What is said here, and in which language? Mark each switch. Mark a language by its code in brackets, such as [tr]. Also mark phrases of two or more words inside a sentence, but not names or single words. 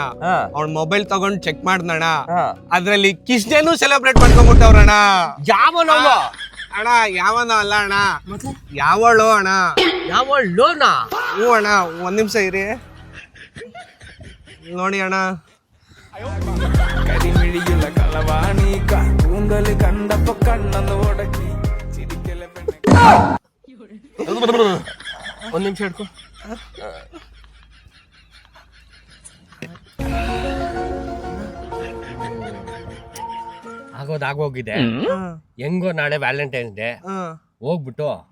[kn] ಅವಳ ಮೊಬೈಲ್ ತಗೊಂಡ್ ಚೆಕ್ ಮಾಡ್ದಣ್ಣ. ಅದ್ರಲ್ಲಿ [en] kiss day celebrate [kn] ಮಾಡ್ಕೊಂಡ್ಬಿಟ್ಟವ್ರಣ್ಣ. ಯಾವನೋ ಅಣ್ಣ ಯಾವನ ಅಲ್ಲ ಅಣ್ಣ, ಯಾವಳು ಅಣ್ಣ. ಯಾವಳೋನಾ? ಹ್ಞೂ ಅಣ್ಣ, ಒಂದ್ ನಿಮಿಷ ಇರಿ ನೋಡಿ ಅಣ್ಣ. [ml] കരിമിഴിയുള്ള കളവാണി കൂന്തല് കണ്ടപ്പോ കണ്ണന്ന് ഉടക്കി ചിരിക്കല [kn] ಒಂದ್ ನಿಮಿಷ ಹಿಡ್ಕೊ. ಆಗೋಗಿದೆ. ಹೆಂಗೋ ನಾಳೆ ವ್ಯಾಲೆಂಟೈನ್ಸ್ ಡೇ, ಹೋಗ್ಬಿಟ್ಟು